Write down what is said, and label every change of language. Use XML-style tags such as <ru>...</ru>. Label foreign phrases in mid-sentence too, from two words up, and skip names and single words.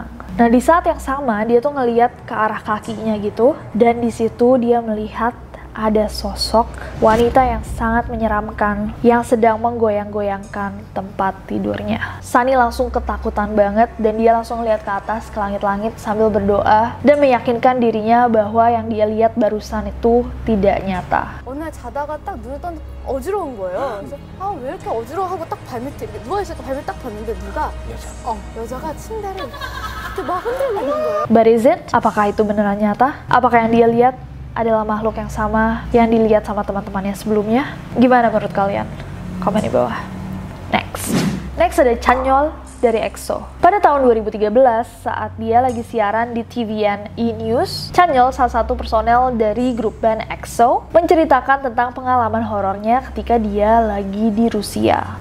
<id>Nah, di saat yang sama, dia tuh ngeliat ke arah kakinya gitu, dan di situ dia melihat ada sosok wanita yang sangat menyeramkan yang sedang menggoyang-goyangkan tempat tidurnya. Sunny langsung ketakutan banget dan dia langsung lihat ke atas, ke langit-langit sambil berdoa dan meyakinkan dirinya bahwa yang dia lihat barusan itu tidak nyata.</id> <ko>어느 날 자다가 딱 눈을 떴는데 어지러운 거예요. 그래서 왜 이렇게 어지러워 하고 딱 발밑에 누워있으니까 발밑 딱 봤는데 누가 여자가 침대를 이렇게 막 흔들고 있는 거예요.</ko> <en>But is it?</en> <id>Apakah itu beneran nyata? Apakah yang dia lihat adalah makhluk yang sama yang dilihat sama teman-temannya sebelumnya? Gimana menurut kalian? Komen di bawah. Next ada Chanyeol dari EXO. Pada tahun 2013, saat dia lagi siaran di TVN E-News, Chanyeol, salah satu personel dari grup band EXO, menceritakan tentang pengalaman horornya ketika dia lagi di Rusia.</id>